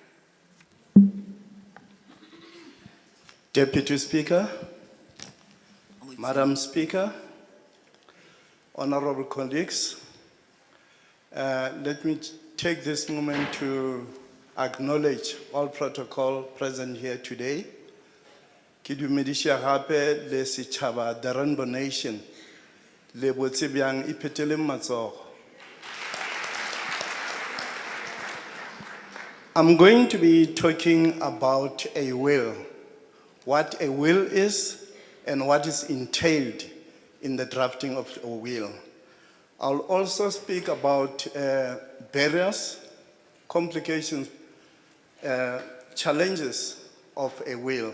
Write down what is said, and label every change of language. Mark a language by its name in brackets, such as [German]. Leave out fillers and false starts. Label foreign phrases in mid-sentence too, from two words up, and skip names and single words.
[English] Deputy Speaker, Madam Speaker, honorable colleagues, let me take this moment to acknowledge all protocol present here today. [Northern Sotho] Ke dumedisha gape le setšhaba the Rainbow Nation le botse bjang iphetele matsogo. [English] I'm going to be talking about a will, what a will is and what is entailed in the drafting of a will. I'll also speak about barriers, complications, challenges of a will.